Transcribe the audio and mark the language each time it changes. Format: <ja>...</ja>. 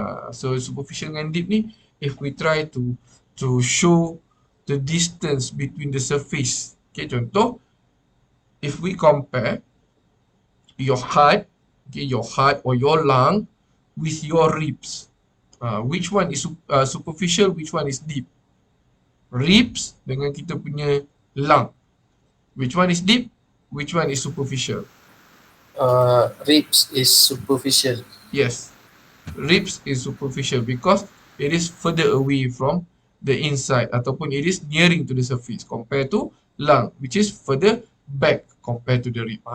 <en>So superficial and deep ni, if we try to show the distance between the surface. Okay, contoh, if we compare your heart, okay, your heart or your lung with your ribs, which one is superficial, which one is deep?</en> <ms>Ribs dengan kita punya lung.</ms> <en>Which one is deep? Which one is superficial? Ribs is superficial. Yes. Ribs is superficial because it is further away from the inside ataupun it is nearing to the surface compared to lung, which is further back compared to the rib.</en>